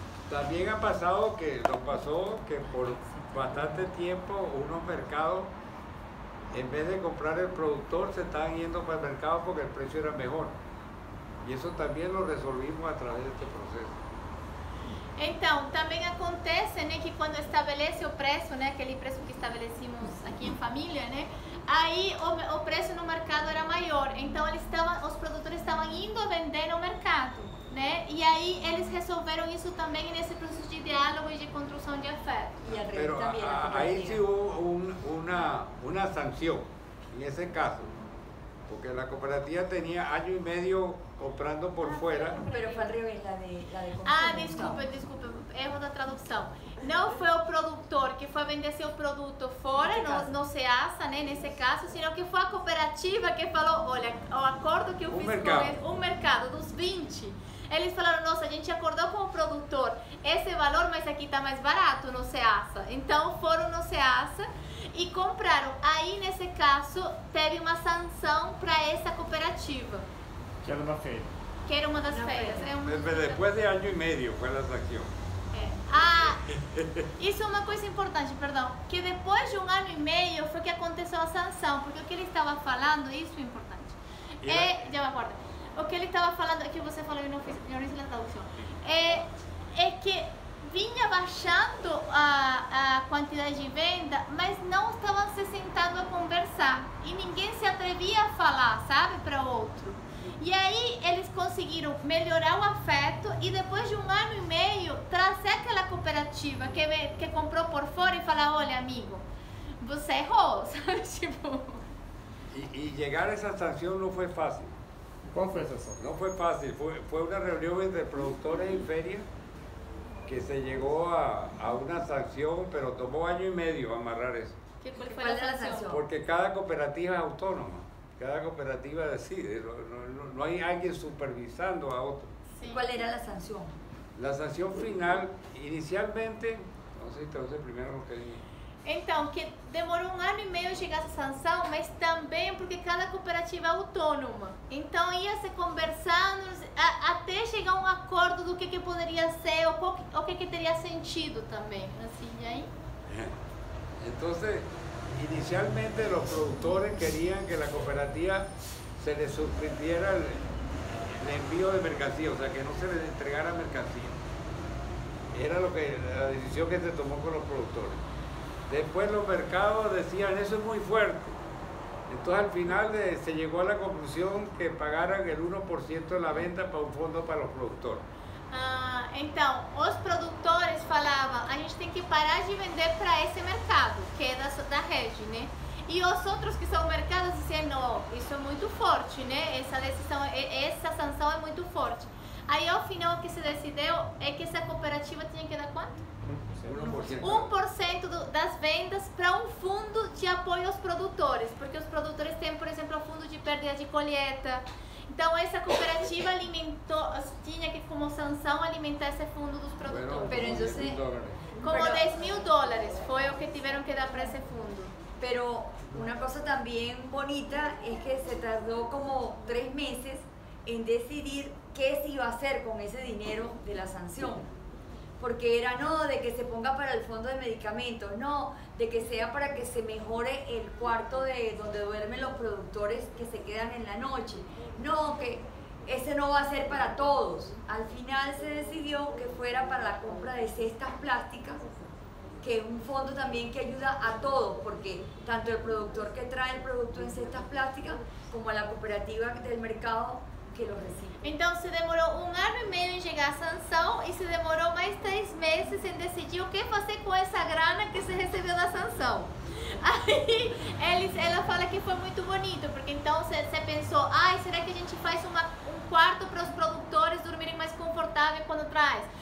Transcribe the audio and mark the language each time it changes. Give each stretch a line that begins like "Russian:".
Spanish: También ha pasado que nos pasó que por bastante tiempo unos mercados, en vez de comprar el productor, se estaban yendo para el mercado porque el precio era mejor. Y eso también lo resolvimos a través de este proceso.
Portuguese: Então, também acontece, né, que quando estabelece o preço, né, aquele preço que estabelecemos aqui em família, né, aí o preço no mercado era maior. Então, os produtores estavam indo vender no mercado, né, e aí eles resolveram isso também nesse processo de diálogo e de construção de afeto.
Spanish: y al revés Pero también. la ahí cooperativa. sí hubo una sanción en ese caso, porque la cooperativa tenía año y medio comprando por fuera. Pero fue al revés, la de consumo.
Portuguese: Ah, desculpa, erro da tradução. Não foi o produtor que foi vender seu produto fora, no Ceasa, né, nesse caso, sino que foi a cooperativa que falou, olha, o acordo que eu fiz com o mercado dos 20, eles falaram, nossa, a gente acordou com o produtor esse valor, mas aqui está mais barato no Ceasa. Então foram no Ceasa e compraram. Aí, nesse caso, teve uma sanção para essa cooperativa, Que era uma feira. que era uma das Uma feiras. feira. É um-
Spanish: Después de año y medio fue la sanción.
Portuguese: Ah, isso é uma coisa importante, perdão, que depois de 1 ano e meio foi que aconteceu a sanção, porque o que ele estava falando, isso é importante. Já me acordo. O que ele estava falando, que você falou, eu não fiz a tradução, é que vinha baixando a quantidade de venda, mas não estavam se sentando a conversar e ninguém se atrevia a falar, sabe, para o outro. E aí eles conseguiram melhorar o afeto e depois de 1 ano e meio trazer aquela cooperativa que comprou por fora e falar, olha amigo, você errou, sabe, tipo...
Spanish: Y llegar a esa sanción no fue fácil.
Portuguese: Qual foi a sanção?
Spanish: No fue fácil, fue una reunión entre productores y feria que se llegó a una sanción, pero tomó año y medio amarrar eso. ¿Cuál fue ¿Cuál la era la sanción? sanción? Porque cada cooperativa es autónoma, cada cooperativa decide, no hay alguien supervisando a otro.
Portuguese: Sim.
Spanish: ¿Cuál era la sanción? La sanción final, inicialmente, no sé, entonces primero lo que dije.
Portuguese: Então, que demorou 1 ano e meio a chegar essa sanção, mas também porque cada cooperativa é autônoma. Então, ia se conversando até chegar a um acordo do que poderia ser, o que teria sentido também. Assim, e aí?
Spanish: Entonces, inicialmente los productores querían que la cooperativa se les suspendiera el envío de mercancía, o sea, que no se les entregara mercancía. Era la decisión que se tomó con los productores. Después los mercados decían, eso es muy fuerte. Entonces al final se llegó a la conclusión que pagaran el 1% de la venta para un fondo para los productores.
Portuguese: Ah, então, os produtores falavam, a gente tem que parar de vender para esse mercado, que é da rede, né? E os outros que são mercados diziam, não, isso é muito forte, né? Essa decisão, essa sanção é muito forte. Aí, ao final, o que se decidiu é que essa cooperativa tinha que dar quanto? 1%. 1% das vendas para um fundo de apoio aos produtores, porque os produtores têm, por exemplo, o fundo de perda de colheita. Então, essa cooperativa tinha que, como sanção, alimentar esse fundo dos produtores.
Spanish: Bueno, Pero como entonces- $10,000. Como Pero-
Portuguese: $10,000 foi o que tiveram que dar para esse fundo.
Spanish: Pero una cosa también bonita es que se tardó como 3 meses en decidir qué se iba a hacer con ese dinero de la sanción. Porque era no de que se ponga para el fondo de medicamentos, no, de que sea para que se mejore el cuarto de donde duermen los productores que se quedan en la noche, no, que ese no va a ser para todos. Al final se decidió que fuera para la compra de cestas plásticas, que es un fondo también que ayuda a todos, porque tanto el productor que trae el producto en cestas plásticas como la cooperativa del mercado que lo recibe.
Portuguese: Então, se demorou 1 ano e meio em chegar a sanção e se demorou mais 3 meses em decidir o que fazer com essa grana que se recebeu da sanção. Aí, ela fala que foi muito bonito, porque então você pensou, ai, será que a gente faz um quarto para os produtores dormirem mais confortável quando traz?